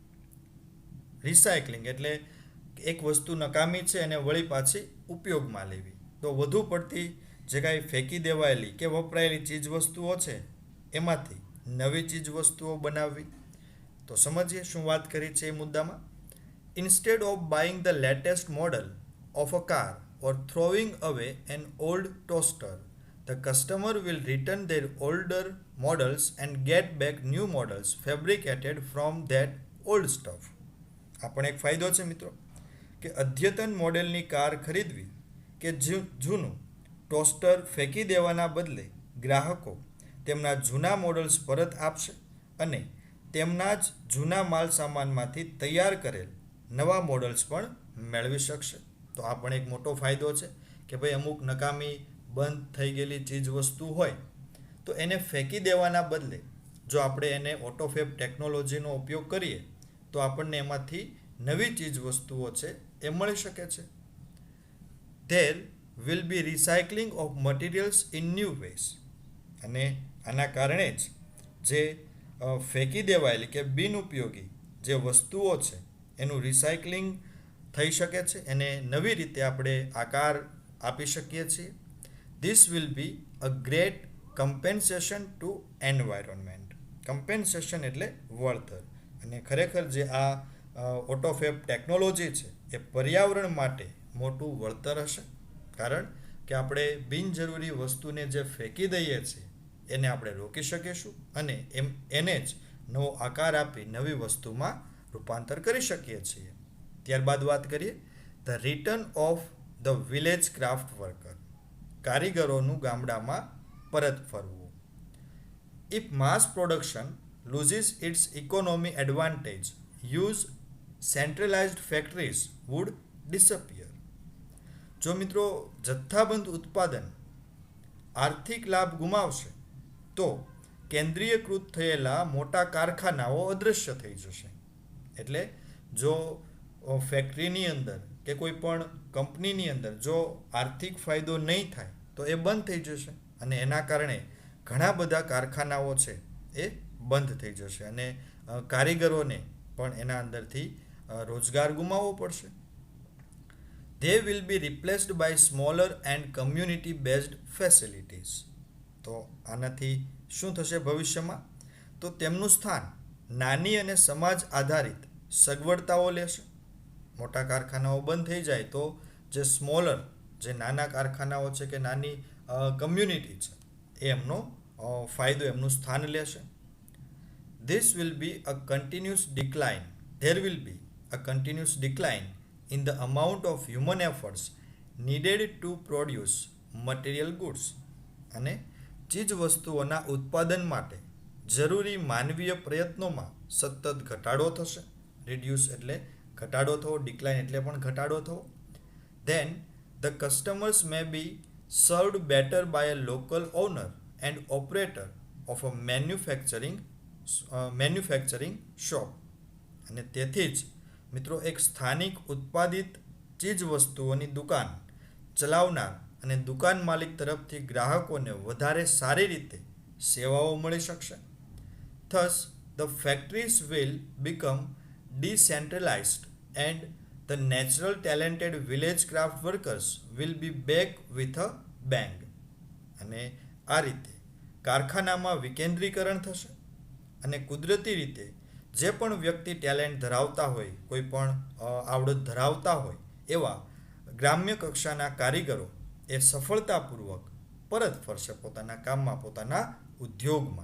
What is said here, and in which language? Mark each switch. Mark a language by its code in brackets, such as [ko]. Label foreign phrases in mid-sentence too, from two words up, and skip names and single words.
[gu] રિસાયકલિંગ એટલે એક વસ્તુ નકામી છે અને વળી પાછી ઉપયોગમાં લેવી. તો વધુ પડતી જે કાંઈ ફેંકી દેવાયેલી કે વપરાયેલી ચીજ વસ્તુઓ છે એમાંથી નવી ચીજ વસ્તુઓ બનાવવી. તો સમજીએ શું વાત કરી છે એ મુદ્દામાં. [en] instead of buying the latest model of a car or throwing away an old toaster, the customer will return their older models and get back new models fabricated from that old stuff. [gu] આ પણ એક ફાયદો છે મિત્રો કે અદ્યતન મોડેલની કાર ખરીદવી કે જૂનું ટોસ્ટર ફેંકી દેવાના બદલે ગ્રાહકો તેમના જૂના મોડલ્સ પરત આપશે અને તેમના જ જૂના માલ સામાનમાંથી તૈયાર કરેલ નવા મોડલ્સ પણ મેળવી શકશે. તો આ પણ એક મોટો ફાયદો છે કે ભાઈ અમુક નકામી બંધ થઈ ગયેલી ચીજ વસ્તુ હોય તો એને ફેંકી દેવાના બદલે જો આપણે એને ઓટોફેબ ટેકનોલોજીનો ઉપયોગ કરીએ તો આપણને એમાંથી નવી ચીજ વસ્તુઓ છે એ મળી શકે છે. [en] There will be recycling of materials in new ways. [gu] અને આના કારણે જ જે ફેંકી દેવાયેલી કે બિનઉપયોગી જે વસ્તુઓ છે એનું રિસાયકલિંગ થઈ શકે છે, એને નવી રીતે આપણે આકાર આપી શકીએ છીએ. [en] This will be a great compensation to environment. [gu] કમ્પેન્સેશન એટલે વળતર. અને ખરેખર જે આ ઓટોફેબ ટેકનોલોજી છે એ પર્યાવરણ માટે મોટું વળતર હશે, કારણ કે આપણે બિનજરૂરી વસ્તુને જે ફેંકી દઈએ છીએ એને આપણે રોકી શકીશું અને એને જ નવો આકાર આપી નવી વસ્તુમાં રૂપાંતર કરી શકીએ છીએ. ત્યારબાદ વાત કરીએ [en] the return of the village craft worker. [gu] કારીગરોનું ગામડામાં પરત ફરવું. [en] if mass production loses its economic advantage, use centralized factories would disappear. [gu] જો મિત્રો જથ્થાબંધ ઉત્પાદન આર્થિક લાભ ગુમાવશે તો કેન્દ્રીયકૃત થયેલા મોટા કારખાનાઓ અદૃશ્ય થઈ જશે. એટલે જો ફેક્ટરીની અંદર કે કોઈ પણ કંપનીની અંદર જો આર્થિક ફાયદો નહીં થાય તો એ બંધ થઈ જશે અને એના કારણે ઘણા બધા કારખાનાઓ છે એ બંધ થઈ જશે અને કારીગરોને પણ એના અંદરથી રોજગાર ગુમાવવો પડશે. [en] They will be replaced by smaller and community based facilities. [gu] તો આનાથી શું થશે ભવિષ્યમાં? તો તેમનું સ્થાન નાની અને સમાજ આધારિત સગવડતાઓ લેશે. મોટા કારખાનાઓ બંધ થઈ જાય તો જે સ્મોલર જે નાના કારખાનાઓ છે કે નાની કમ્યુનિટી છે એ એમનો ફાયદો એમનું સ્થાન લેશે. [en] This will be a continuous decline. There will be a continuous decline in the amount of human efforts needed to produce material goods. [gu] અને ચીજ વસ્તુઓના ઉત્પાદન માટે જરૂરી માનવીય પ્રયત્નોમાં સતત ઘટાડો થશે. રિડ્યુસ એટલે ઘટાડો થવો, ડિક્લાઇન એટલે પણ ઘટાડો થવો. [en] Then the customers may be served better by a local owner and operator of a manufacturing shop. [gu] અને તેથી જ મિત્રો એક સ્થાનિક ઉત્પાદિત ચીજ વસ્તુઓની દુકાન ચલાવનાર અને દુકાન માલિક તરફથી ગ્રાહકોને વધારે સારી રીતે સેવાઓ મળી શકશે. [en] Thus, the factories will become decentralized and the natural talented village craft workers will be back with a bang. [gu] અને આ રીતે કારખાનામાં વિકેન્દ્રીકરણ થશે અને કુદરતી રીતે જે પણ વ્યક્તિ ટેલેન્ટ ધરાવતા હોય, કોઈ પણ આવડત ધરાવતા હોય એવા ગ્રામ્ય કક્ષાના કારીગરો એ સફળતાપૂર્વક પરત ફરશે પોતાના કામમાં, પોતાના ઉદ્યોગમાં.